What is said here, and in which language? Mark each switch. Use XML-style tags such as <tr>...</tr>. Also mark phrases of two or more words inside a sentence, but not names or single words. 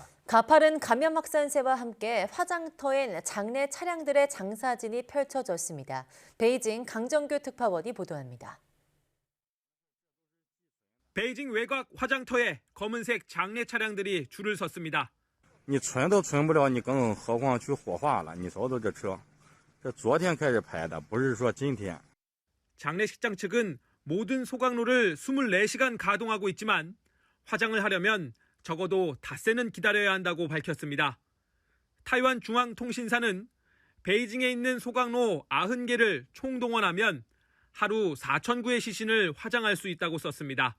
<ko>가파른 감염 확산세와 함께 화장터엔 장내 차량들의 장사진이 펼쳐졌습니다. 베이징 강정규 특파원이 보도합니다. 베이징 외곽 화장터에 검은색 장내 차량들이 줄을 섰습니다.</ko> <zh>你存都存不了，你更何况去火化了。你瞅瞅这车，这昨天开始排的，不是说今天。</zh> <ko>장례식장 측은 모든 소각로를 24시간 가동하고 있지만 화장을 하려면 적어도 닷새는 기다려야 한다고 밝혔습니다. 타이완 중앙통신사는 베이징에 있는 소각로 90개를 총동원하면 하루 4,000구의 시신을 화장할 수 있다고 썼습니다.</ko>